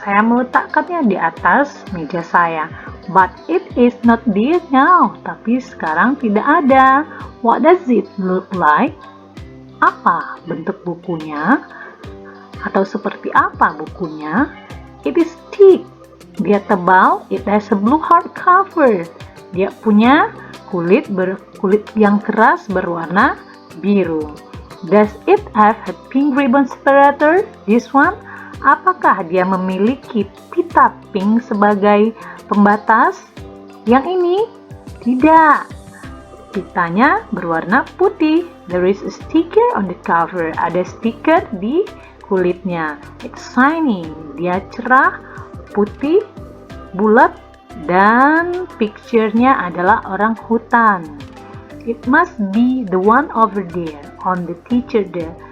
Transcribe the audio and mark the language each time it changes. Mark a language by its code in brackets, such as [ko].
[id] Saya meletakkannya di atas meja saya. [en] But it is not there now. [id] Tapi sekarang tidak ada. [en] What does it look like? [id] Apa bentuk bukunya? Atau seperti apa bukunya? [en] It is thick. [id] Dia tebal, [en] it has a blue hardcover. [id] Dia punya kulit yang keras berwarna biru. [en] Does it have a pink ribbon separator? This one? [id] Apakah dia memiliki pita pink sebagai pembatas? Yang ini? Tidak. Pitanya berwarna putih. [en] There is a sticker on the cover. [id] Ada stiker di kulitnya. [en] It's shiny. [id] Dia cerah, putih, bulat, dan picture-nya adalah orang hutan. [en] It must be the one over there on the teacher there.